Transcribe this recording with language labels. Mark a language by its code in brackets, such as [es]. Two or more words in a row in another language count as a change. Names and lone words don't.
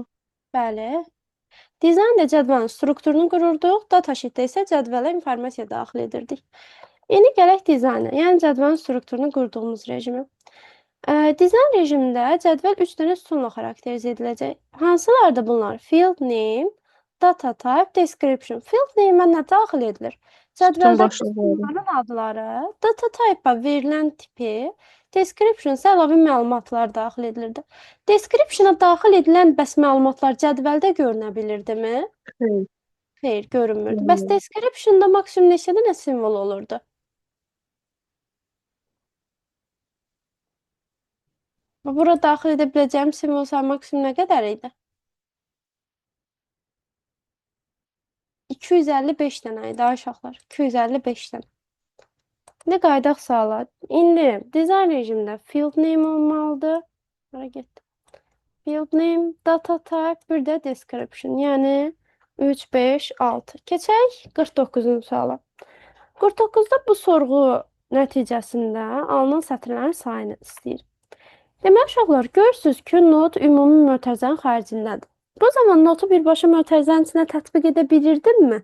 [az] Bəli. Dizaynda cədvəlin strukturunu qururduq, datasheetdə isə cədvələ informasiya daxil edirdik. İndi gələk dizayna, yəni cədvəlin strukturunu qurduğumuz rejimi. Dizayn rejimində cədvəl 3 dənə sütunla xarakterizə ediləcək. Hansılardır bunlar? [en] Field name, data type, description. Field name-ə [az] nə daxil edilir? Sütun Cədvəldə başlıqları. sütunların adları, [en] data type-a [az] verilən tipi, description isə əlavə məlumatlar daxil edilirdi. Description-a daxil edilən bəs məlumatlar cədvəldə görünə bilirdimi? Xeyr. Xeyr, görünmürdü. Bəs description-da maksimum neçə dənə simvol olurdu? Bura daxil edə biləcəyim simvol sayı maksimum nə qədər idi? 255 dənə idi, ay uşaqlar. 255 dənə. İndi qaydaq sağla. İndi dizayn rejimində [en] field name [az] olmalıdır. Bura getdi. [en] Field name, data type, [az] bir də description. Yəni 3, 5, 6. Keçək 49-cu suala. 49-da bu sorğu nəticəsində alınan sətirlərin sayını istəyir. Deməli, uşaqlar, görürsünüz ki, not ümumi mötərizənin xaricindədir. Bu zaman notu birbaşa mötərizənin içinə tətbiq edə bilirdimmi?